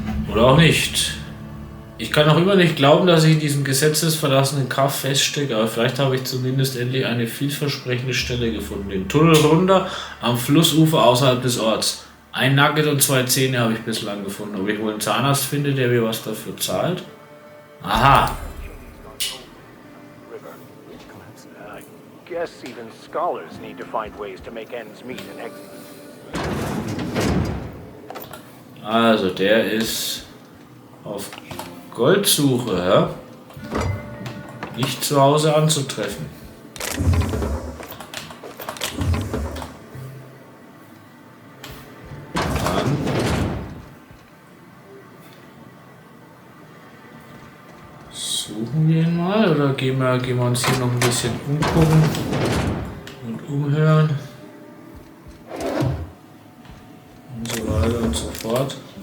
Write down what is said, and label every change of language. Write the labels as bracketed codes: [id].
[de] Oder auch nicht. Ich kann auch immer nicht glauben, dass ich in diesem gesetzesverlassenen Kaff feststecke, aber vielleicht habe ich zumindest endlich eine vielversprechende Stelle gefunden. Den Tunnel runter am Flussufer außerhalb des Orts. Ein Nugget und 2 Zähne habe ich bislang gefunden. Ob ich wohl einen Zahnarzt finde, der mir was dafür zahlt? Aha. [en] I guess even scholars need to find ways to make ends meet and exit. [de] Also, der ist auf Goldsuche, ja? Nicht zu Hause anzutreffen. Dann suchen wir ihn mal oder gehen wir uns hier noch ein bisschen umgucken und umhören und so weiter und so fort.